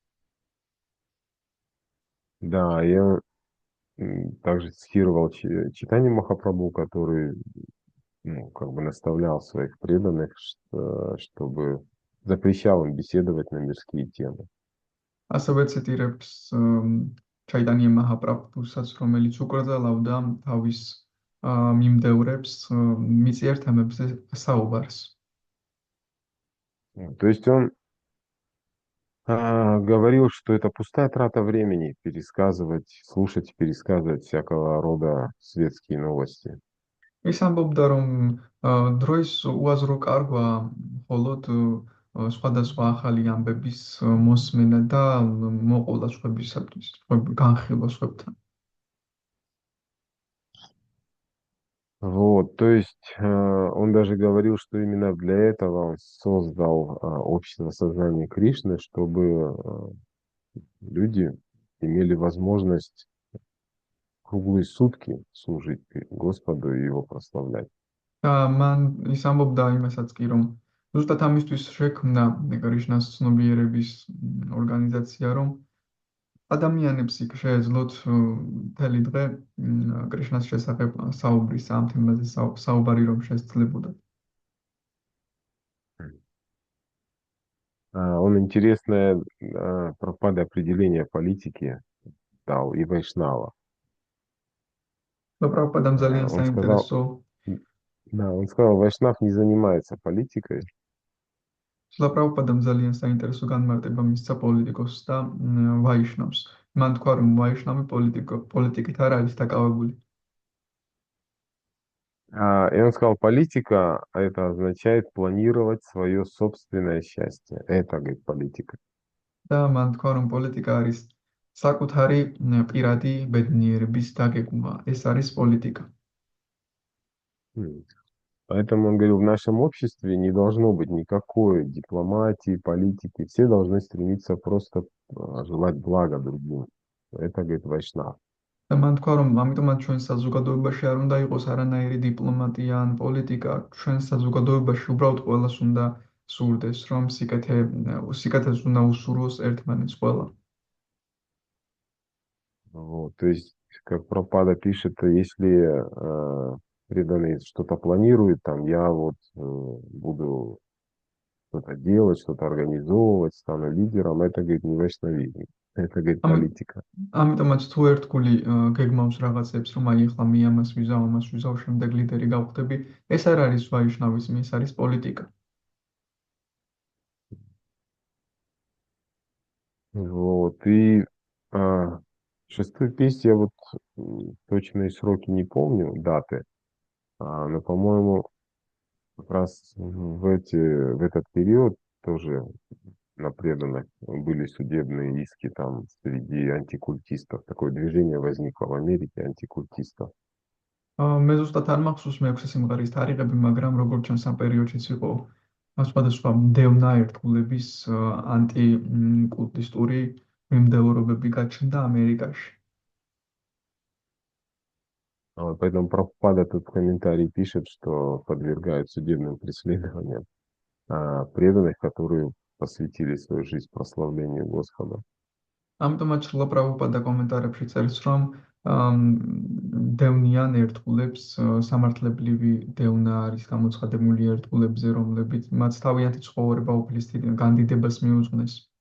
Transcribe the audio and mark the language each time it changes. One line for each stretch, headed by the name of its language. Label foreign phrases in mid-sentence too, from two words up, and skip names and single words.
Russian: Да, я также цитировал Читани Махапрабху, который ну, как бы наставлял своих преданных, чтобы запрещал им беседовать на мирские темы.
Georgian: ასევე ციტირებს ჩაიტანია მაჰაპრაბჰუსაც, რომელიც უკრძალავდა თავის მიმდევრებს მიწიერ თემებზე საუბარს.
Russian: То есть он говорил, что это пустая трата времени пересказывать, слушать, пересказывать всякого рода светские новости.
Georgian: ის ამბობდა, რომ დროის უაზრო კარგვა მხოლოდ სხვადასხვა ახალი ამბების მოსმენა და მოყოლა სხვებისათვის, განხილვა სხვებთან.
Russian: Вот, то есть он даже говорил, что именно для этого он создал общество сознания Кришны, чтобы люди имели возможность круглые сутки служить Господу и его прославлять.
Georgian: და მან ის ამბობდა იმასაც კი, რომ ზუსტად ამისთვის შექმნა კრიშნას ცნობიერების ორგანიზაცია, რომ ადამიანებს იქ შეეძლოთ მთელი დღე კრიშნას შესახებ საუბრის ამ თემაზე საუბარი რომ შესძლებოდათ.
Russian: Он интересное Прабхупада определение политики дал и Вайшнава.
Georgian: და პრაბჰუპადამ ძალიან
Russian: Он сказал,
Georgian: საინტერესო
Russian: да, он сказал, Вайшнав не занимается политикой,
Georgian: და პრაბჰუპადამ ძალიან საინტერესო განმარტება მისცა პოლიტიკოსს და ვაიშნავს. მან თქვა, რომ ვაიშნავი პოლიტიკით არ არის დაკავებული.
Russian: и он сказал, политика, это означает планировать свое собственное счастье. Это, говорит, политика.
Georgian: და მან თქვა, რომ პოლიტიკა არის საკუთარი პირადი ბედნიერების დაგეგმვა. ეს არის პოლიტიკა. М.
Russian: Поэтому он говорил, в нашем обществе не должно быть никакой дипломатии, политики. Все должны стремиться просто желать блага другим. Это, говорит, Вайшнав.
Georgian: და მან თქვა, რომ ამიტომაც ჩვენ საზოგადოებაში არ უნდა იყოს არანაირი დიპლომატია ან პოლიტიკა. ჩვენ საზოგადოებაში უბრალოდ ყველას უნდა სურდეს, რომ სიკეთეს უნდა უსურვოს ერთმანეთს ყველა.
Russian: Вот, то есть, как Прабхупада пишет, если преданный что-то планирует, там, я вот буду что-то делать, что-то организовывать, стану лидером, это, говорит, не вайшнавизм, это, говорит, политика.
Georgian: ამიტომაც თუ ერთგული გეგმავს რაღაცებს, რომ აი ახლა მე ამას ვიზავ, შემდეგ ლიდერი გავხდები, ეს არ არის ვაიშნავიზმი, ეს არის პოლიტიკა.
Russian: Вот, и шестой песнь, я вот точные сроки не помню, даты, но, по-моему, как раз в этот период тоже на преданных были судебные иски там среди антикультистов. Такое движение возникло в Америке антикультистов.
Georgian: მე ზუსტად არ მახსოვს მე-6 სიმღერის თარიღები, მაგრამ როგორც ჩანს ამ პერიოდშიც იყო სხვადასხვა მდევნა ერთგულების ანტიკულტისტური მიმდევრობები გაჩნდა ამერიკაში.
Russian: Поэтому Прабхупада тут в комментарии пишет, что подвергают судебным преследованиям преданных, которые посвятили свою жизнь прославлению Господа.
Georgian: ამიტომაც შრილა პრაბჰუპადა კომენტარებში წერს, რომ დევნიან ერთგულებს სამართლებრივი დევნა არის გამოცხადებული ერთგულებზე, რომლებიც მათ თავიანთი ცხოვრება უფლის განდიდებას მიუძღვნეს.